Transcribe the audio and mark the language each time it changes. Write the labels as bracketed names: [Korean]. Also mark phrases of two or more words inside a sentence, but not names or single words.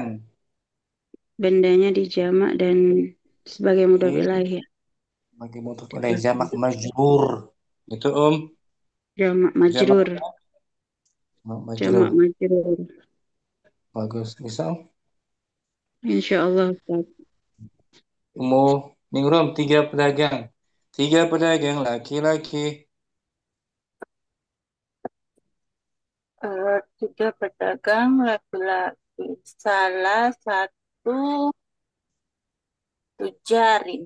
[Indonesian] Bendanya dijamak dan sebagai mudhaf Ini ilaih ya. bagi mudhof ilaih jamak majrur. Itu Om. Jamak majrur. Jamaknya jamak majrur. Jamak majrur. Bagus. Bisa Om. Insyaallah Ustaz. Ningrum 3 pedagang. 3 pedagang laki-laki. 3 pedagang laki-laki. Salah satu tujarin.